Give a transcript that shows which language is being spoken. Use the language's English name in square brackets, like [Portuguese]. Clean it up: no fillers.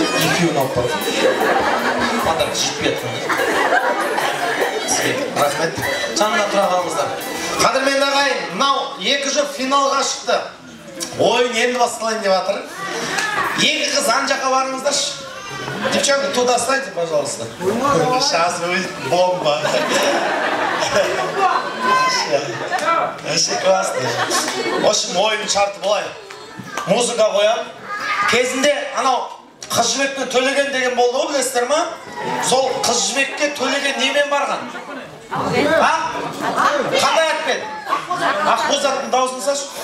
[Kazakh] Екеуін алып бар. Подарок жетпей жатқан. Рахмет. Жанында тұра қалыңыздар. Қадірменді ағайын, мынау 2 жұп финалға шықты. Ойын енді басталайын деп жатыр. 2 қыз ан жаққа барыңыздаршы. [Russian] Девчонки, туда станьте, пожалуйста. Сейчас будет бомба. Вообще классно. В общем, [Kazakh] ойын шарты былай. Музыка қоям. Кезінде анау Қыз жібекпен Төлеген деген болды ғой, білесіздер ма? Сол қыз жібекке Төлеген немен барған? Қандай атпен? Ақбоз аттың дауысын саш.